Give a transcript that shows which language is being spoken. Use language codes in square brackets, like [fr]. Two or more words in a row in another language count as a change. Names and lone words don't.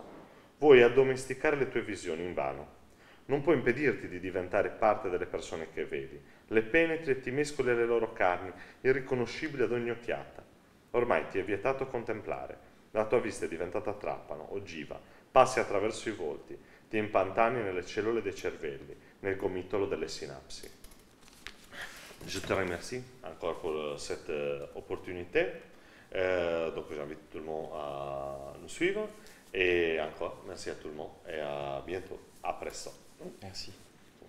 [it] Vuoi addomesticare le tue visioni invano. Non puoi impedirti di diventare parte delle persone che vedi. Le penetri e ti mescoli alle loro carni, irriconoscibili ad ogni occhiata. Ormai ti è vietato contemplare. La tua vista è diventata trapano, ogiva. Passi attraverso i volti. Ti impantani nelle cellule dei cervelli, nel gomitolo delle sinapsi. [fr] Je te remercie encore pour cette opportunité. Donc j'invite tout le monde à nous suivre. Et encore, merci à tout le monde et à bientôt. À presto. Merci.